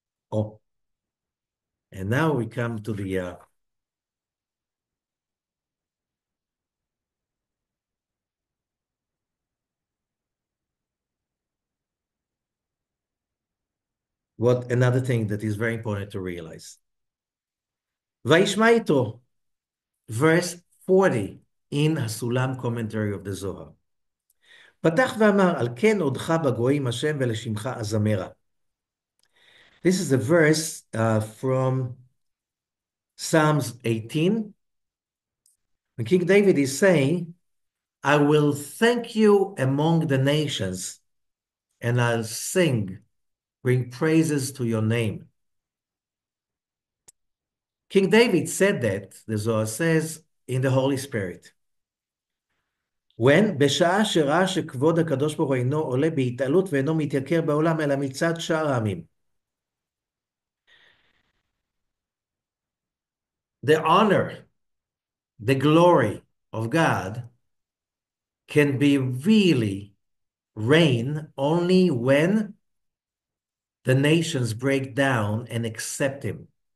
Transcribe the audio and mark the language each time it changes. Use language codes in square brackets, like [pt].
[en] Oh, and now we come to the what another thing that is very important to realize. וישמע יתרו, verse 40 in הסולם commentary of the Zohar. [he] פתח ואמר, על כן עודך בגויים השם ולשמך אזמרה. [en] This is a verse from Psalms 18. When King David is saying, I will thank you among the nations, and I'll sing, bring praises to your name. King David said that, the Zohar says, in the Holy Spirit. when? [he] בשעה שראה שכבוד הקדוש ברוך הוא אינו עולה בהתעלות ואינו מתייקר בעולם, אלא מצד שאר העמים. [en] The honor, the glory of God can be really reign only when the nations break down and accept him.